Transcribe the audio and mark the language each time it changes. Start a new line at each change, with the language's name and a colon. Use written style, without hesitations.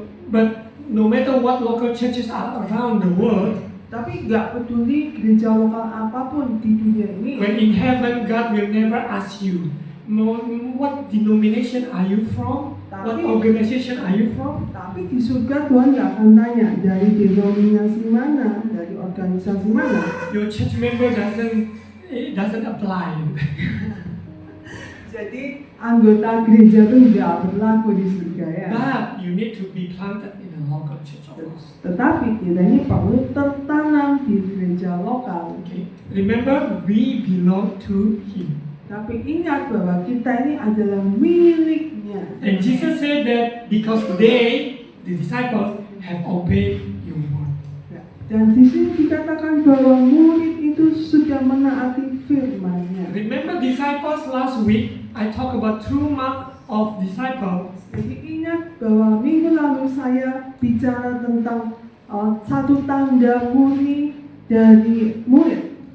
English: but no matter what local churches are around the world,
Indonesian: Tapi nggak peduli gereja lokal apapun di dunia ini.
English: when in heaven, God will never ask you, what denomination are you from? What organization are you from?
Indonesian: Tapi di surga Tuhan nggak akan tanya dari denominasi mana, dari organisasi mana.
English: Your church member doesn't apply.
Indonesian: Jadi anggota gereja itu nggak berlaku di surga ya.
English: But you need to be planted in a local church, of course.
Indonesian: Tetapi kita ini perlu tertanam di gereja lokal.
English: Okay. Remember, we belong to Him.
Indonesian: Tapi ingat bahwa kita ini adalah miliknya.
English: And Jesus said that because they, the disciples, have obeyed your word.
Indonesian: Ya. Dan di sini dikatakan bahwa murid itu sudah menaati firman-Nya.
English: Remember disciples last week, I talked about true mark of disciple.
Indonesian: Jadi ingat bahwa minggu lalu saya bicara tentang satu tanda murni dari murid.